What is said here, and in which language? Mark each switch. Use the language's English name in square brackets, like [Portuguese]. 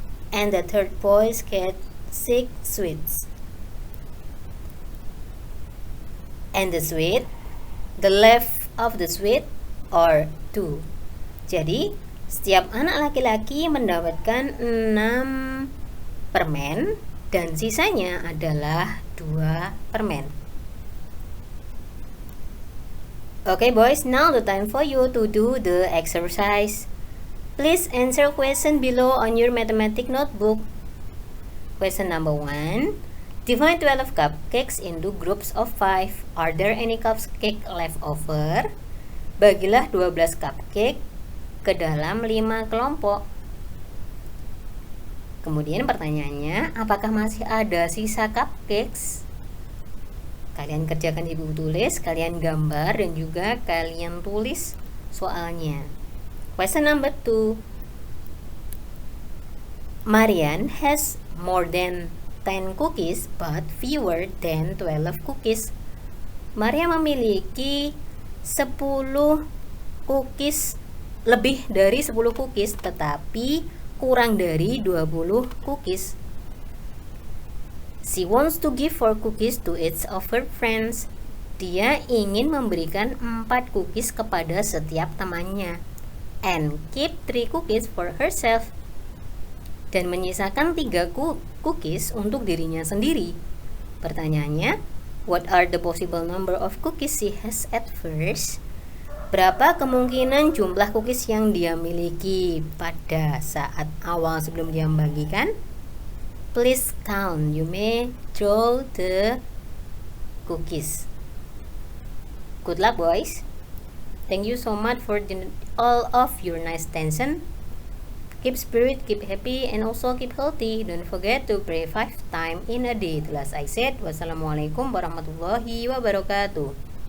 [English] And the third boy gets 6 sweets. And the sweet, the left of the sweet are 2. [Indonesian] Jadi, setiap anak laki-laki mendapatkan 6 permen dan sisanya adalah 2 permen. [English] Okay boys, now the time for you to do the exercise. Please answer question below on your mathematics notebook. Question number 1. Divide 12 cupcakes into groups of 5. Are there any cupcake left over? [Indonesian] Bagilah 12 cupcake ke dalam 5 kelompok. Kemudian pertanyaannya, apakah masih ada sisa cupcakes? Kalian kerjakan di buku tulis, kalian gambar dan juga kalian tulis soalnya. [English] Question number 2. Marian has more than 10 cookies but fewer than 12 cookies. [Indonesian] Maria memiliki 10 cookies, lebih dari 10 cookies, tetapi kurang dari 20 cookies. [English] She wants to give 4 cookies to each of her friends. [Indonesian] Dia ingin memberikan 4 cookies kepada setiap temannya. [English] And keep 3 cookies for herself. [Indonesian] Dan menyisakan 3 cookies untuk dirinya sendiri. Pertanyaannya, [English] what are the possible number of cookies she has at first? [Indonesian] Berapa kemungkinan jumlah cookies yang dia miliki pada saat awal sebelum dia membagikan? [English] Please count. You may draw the cookies. Good luck, boys. Thank you so much for all of your nice attention. Keep spirit, keep happy, and also keep healthy. Don't forget to pray 5 times in a day. As I said, wassalamualaikum warahmatullahi wabarakatuh.